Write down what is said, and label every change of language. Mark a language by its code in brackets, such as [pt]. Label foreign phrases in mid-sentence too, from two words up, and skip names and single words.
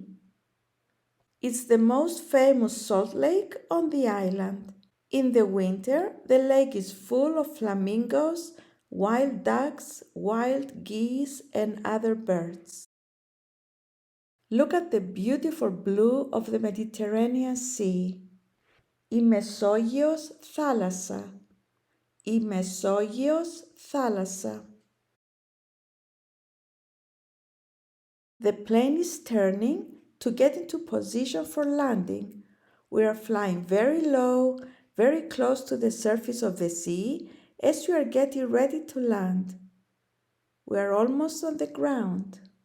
[en] It's the most famous salt lake on the island. In the winter, the lake is full of flamingos, wild ducks, wild geese, and other birds. Look at the beautiful blue of the Mediterranean Sea. [el] Η Μεσόγειος θάλασσα. Η Μεσόγειος θάλασσα. [en] The plane is turning to get into position for landing. We are flying very low, very close to the surface of the sea as we are getting ready to land. We are almost on the ground.